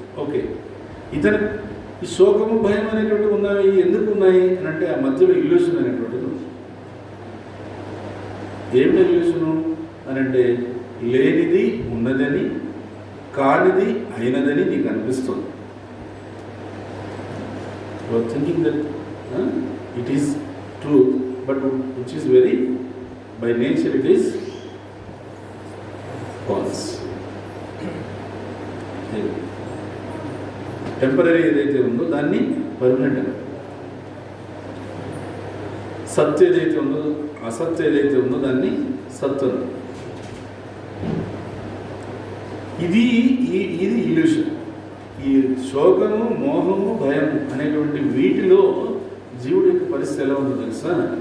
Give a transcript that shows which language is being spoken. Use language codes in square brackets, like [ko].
[te] Okay, ఇతను ఈ శోకము, భయం అనేటువంటివి ఉన్నాయి. ఎందుకు ఉన్నాయి అని అంటే ఆ మధ్యలో ఇల్యూషన్ అనేటువంటిది ఉంది. ఏమిటి ఇల్యూషను అని అంటే, లేనిది ఉన్నదని, కానిది అయినదని నీకు అనిపిస్తుంది. [en] You are thinking that it is truth, but which is very, by nature it is false. [te] Temporary ఏదైతే ఉందో దాన్ని పర్మనెంట్ అని, సత్ ఏదైతే ఉందో, అసత్ ఏదైతే ఉందో దాన్ని సత్ అని. ఇది ఇల్యూషన్. ఈ శోకము, మోహము, భయము అనేటువంటి వీటిలో జీవుడి యొక్క పరిస్థితి ఎలా ఉందో తెలుసా?